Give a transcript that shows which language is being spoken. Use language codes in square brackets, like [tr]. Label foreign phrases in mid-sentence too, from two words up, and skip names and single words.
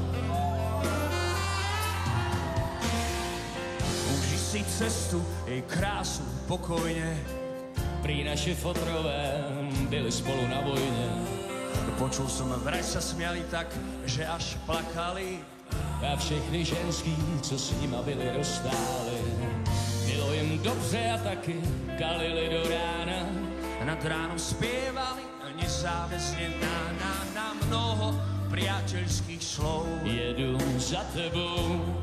[sk] Uži si cestu, jej krásu pokojne. [cs] Prý naši fotrové byli spolu na vojne. [sk] Počul som, vraj sa smiali tak, že až plakali. [cs] A všechny ženský, co s nima byli, rozstáli. Bylo jim dobře a taky kalili do rána. [sk] Nad ránom spievali nezáväzne na mnoho priateľských slov. [cs] Jedu za tebou.